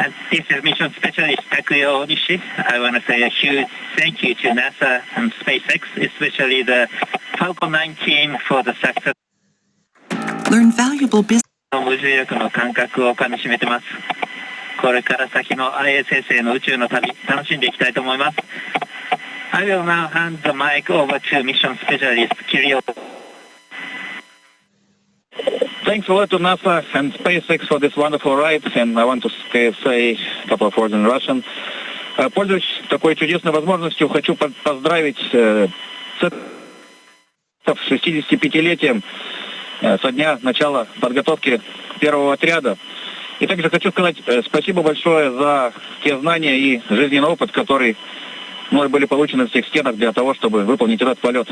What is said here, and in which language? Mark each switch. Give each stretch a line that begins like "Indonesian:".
English: This is Mission Specialist Takuya Onishi. I want to say a huge thank you to NASA and SpaceX, especially the Falcon 9 team for the success. Learn valuable business.
Japanese: 無重力の感覚をかみしめてます。これから先の ISS への宇宙の旅、楽しんでいきたいと思います。
English: I will now hand the mic over to Mission Specialist Kirill. Thanks a lot to NASA and SpaceX for this wonderful ride, and I want to say a couple of words in Russian.
Russian: Пользуясь такой чудесной возможностью, хочу поздравить с 65-летием со дня начала подготовки первого отряда. И также хочу сказать спасибо большое за те знания и жизненный опыт, который мной были получены в тех стенах для того, чтобы выполнить этот полет.